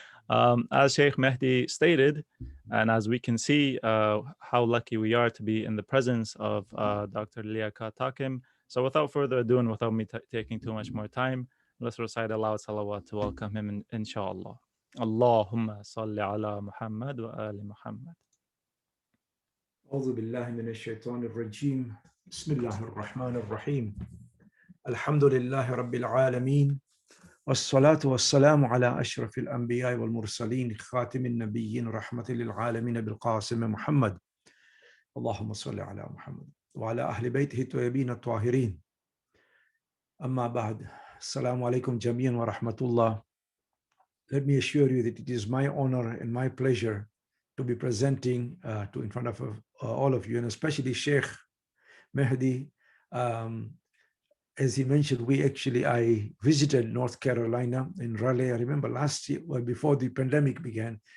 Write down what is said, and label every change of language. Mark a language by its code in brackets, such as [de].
[en] As Shaykh Mehdi stated, and as we can see how lucky we are to be in the presence of Dr. Liaquat Takim. So without further ado and without me taking too much more time, let's recite aloud salawat to welcome him, inshallah. [ar] Allahumma salli ala Muhammad wa ali Muhammad. أعوذ بالله من الشيطان الرجيم بسم الله الرحمن الرحيم الحمد لله رب العالمين والصلاة والسلام على أشرف الأنبياء والمرسلين خاتم النبيين رحمة للعالمين بالقاسم محمد اللهم صل على محمد وعلى أهل بيته الطيبين الطاهرين أما بعد السلام عليكم جميعا ورحمة الله. [en] Let me assure you that it is my honor and my pleasure to be presenting in front of all of you, and especially Shaykh Mehdi. As he mentioned, I visited North Carolina in Raleigh. I remember last year, well, before the pandemic began.